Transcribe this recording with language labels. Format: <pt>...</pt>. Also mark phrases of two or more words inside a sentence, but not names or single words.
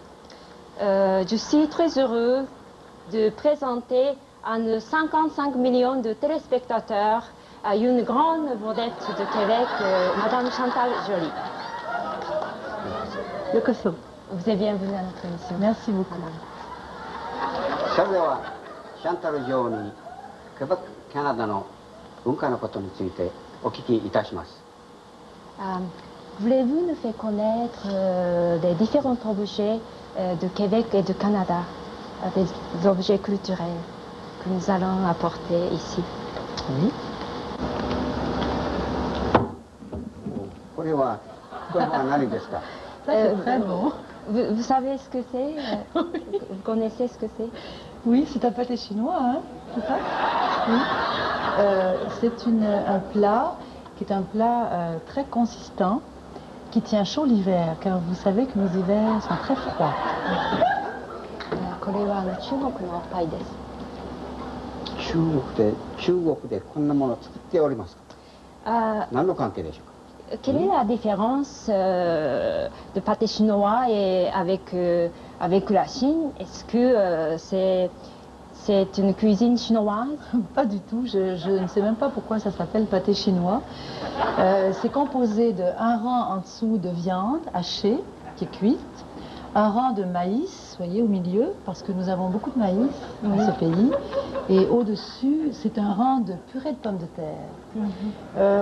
<fr>Je suis très heureux de présenter à nos 55 millions de téléspectateurs une grande vedette de Québec, Madame Chantal Joly. Vous êtes bienvenue à notre émission. Merci beaucoup.</fr> <ja>Chantal Joly, Québec, Canada の文化のことについてお聞きいたします。</ja> <fr>Voulez-vous nous faire connaître les différents objets de Québec et de Canada, des objets culturels que nous allons apporter ici? Oui.</fr> <ja>これは何ですか？</ja> <fr>Ça, c'est très beau. Vous savez ce que c'est? Vous connaissez ce que c'est? Oui, c'est un pâté chinois, hein, c'est ça? Oui. C'est un plat qui est un plat très consistant, qui tient chaud l'hiver, car vous savez que nos hivers sont très froids.</fr> <ja>これは中国のパイです。中国でこんなものを作っておりますか？何の関係でしょうか？</ja> <fr>Quelle est la différence de pâté chinois et avec la Chine? Est-ce que c'est une cuisine chinoise? Pas du tout, je ne sais même pas pourquoi ça s'appelle pâté chinois. C'est composé d'un rang en dessous de viande hachée, qui est cuite, un rang de maïs, voyez, au milieu, parce que nous avons beaucoup de maïs dans ce pays, et au-dessus, c'est un rang de purée de pommes de terre.</fr>